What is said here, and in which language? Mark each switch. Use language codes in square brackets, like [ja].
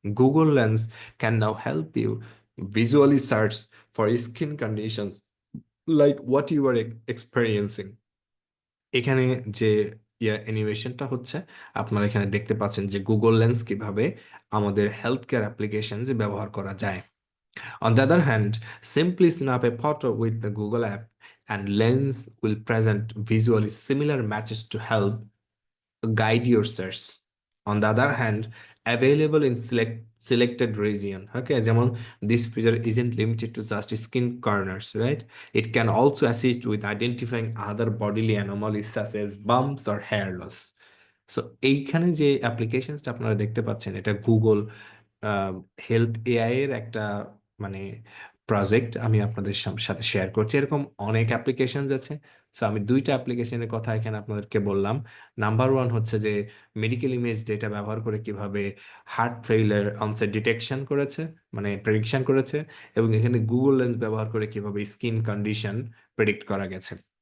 [en] Google Lens can now help you visually search for skin conditions like what you are experiencing. [bn] এখানে যে অ্যানিমেশনটা হচ্ছে, আপনারা এখানে দেখতে পাচ্ছেন যে গুগল লেন্স কিভাবে আমাদের হেলথ কেয়ার অ্যাপ্লিকেশনস ব্যবহার করা যায়। [en] On the other hand, simply snap a photo with the Google app and Lens will present visually similar matches to help guide your search. On the other hand, available in selected region. Okay, যেমন this feature isn't limited to just skin corners, right? It can also assist with identifying other bodily anomalies such as bumps or hair loss. [bn] So এইখানে যে অ্যাপ্লিকেশনসটা আপনারা দেখতে পাচ্ছেন, এটা Google health AI এর একটা মানে প্রজেক্ট আমি আপনাদের সাথে শেয়ার করছি। এরকম অনেক অ্যাপ্লিকেশন আছে। সো আমি দুইটা অ্যাপ্লিকেশনের কথা এখানে আপনাদেরকে বললাম। নাম্বার ওয়ান হচ্ছে যে মেডিকেল ইমেজ ডেটা ব্যবহার করে কিভাবে হার্ট ফেইলিয়ার অনসেট ডিটেকশন করেছে, মানে প্রেডিকশন করেছে, এবং এখানে গুগল লেন্স ব্যবহার করে কিভাবে স্কিন কন্ডিশন প্রেডিক্ট করা গেছে।